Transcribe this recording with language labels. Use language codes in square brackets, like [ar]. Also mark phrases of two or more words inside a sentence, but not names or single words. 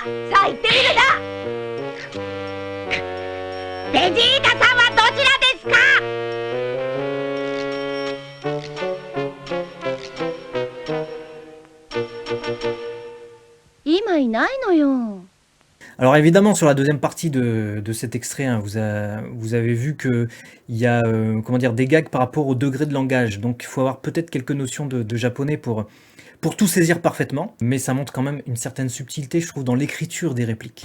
[ja] さあ言ってみるな。ベジータさんはどちらですか？今いないのよ。 [fr] Alors évidemment sur la deuxième partie de cet extrait, hein, vous avez vu qu'il y a des gags par rapport au degré de langage. Donc il faut avoir peut-être quelques notions de japonais pour tout saisir parfaitement, mais ça montre quand même une certaine subtilité, je trouve, dans l'écriture des répliques.